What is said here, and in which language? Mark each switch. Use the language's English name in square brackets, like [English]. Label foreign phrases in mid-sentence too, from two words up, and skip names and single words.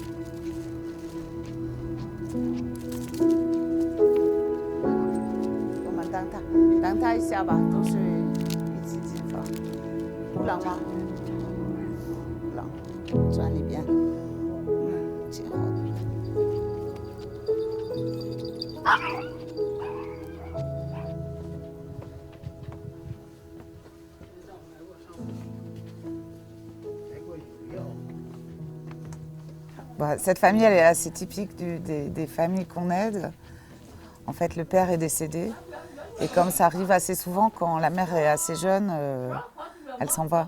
[Chinese] 我们等他一下吧，都是一起进房。冷吗？冷，转里边。挺好的。 [French] Cette famille, elle est assez typique des familles qu'on aide. En fait, le père est décédé. Et comme ça arrive assez souvent, quand la mère est assez jeune, elle s'en va.